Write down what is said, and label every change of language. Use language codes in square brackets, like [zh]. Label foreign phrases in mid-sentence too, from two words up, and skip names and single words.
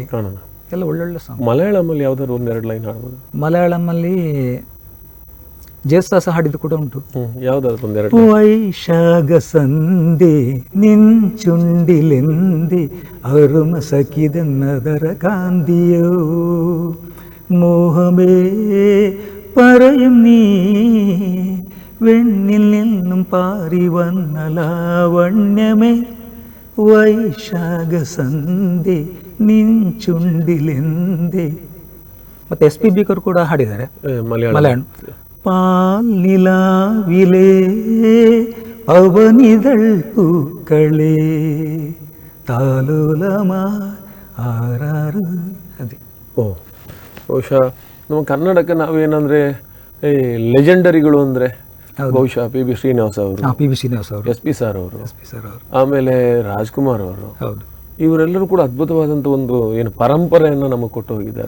[kn] ಕಾಣೋಣ. ಎಲ್ಲ ಒಳ್ಳೊಳ್ಳೆ ಸಾಂಗ್. ಮಲಯಾಳಮಲ್ಲಿ ಯಾವ್ದಾದ್ರು ಒಂದೆರಡು ಲೈನ್ ಹಾಡ್ಬೋದು? ಮಲಯಾಳಮಲ್ಲಿ ಜೇಸುದಾಸ ಹಾಡಿದ್ದು ಕೂಡ ಉಂಟು. ಯಾವ್ದಾದ್ರು ಒಂದೆರಡು? [ml] വൈശാഖ സന്ധ്യേ നിൻചുണ്ടിലെന്തേ അരുമ സഖിതന്നധര കാന്തിയോ മോഹമേ പറയും നീ വെണ്ണിൽ നിന്നും പാറി വന്ന ലാവണ്യമേ വൈശാഖ സന്ധ്യേ നിൻചുണ്ടിലെന്തേ. [kn] ಮತ್ತೆ SPB ಅವರು ಕೂಡ ಹಾಡಿದ್ದಾರೆ ಮಲಯಾಳಂ. [ml] പാൽനിലാവിലേ അവനിതൾ പൂക്കളേ താലോലമാ ആരാറ്. [kn] ಅದೇ. ಓ, ಬಹುಶಃ ನಮ್ಮ ಕನ್ನಡಕ್ಕೆ ನಾವೇನಂದ್ರೆ ಈ ಲೆಜೆಂಡರಿಗಳು ಅಂದ್ರೆ ಬಹುಶಃ PB ಶ್ರೀನಿವಾಸ ಅವರು, PB ಶ್ರೀನಿವಾಸ ಅವರು, SP ಸರ್ ಅವರು, ಆಮೇಲೆ ರಾಜ್ಕುಮಾರ್ ಅವರು, ಹೌದು, ಇವರೆಲ್ಲರೂ ಕೂಡ ಅದ್ಭುತವಾದಂಥ ಒಂದು ಏನು ಪರಂಪರೆಯನ್ನು ನಮಗೆ ಕೊಟ್ಟು ಹೋಗಿದ್ದಾರೆ.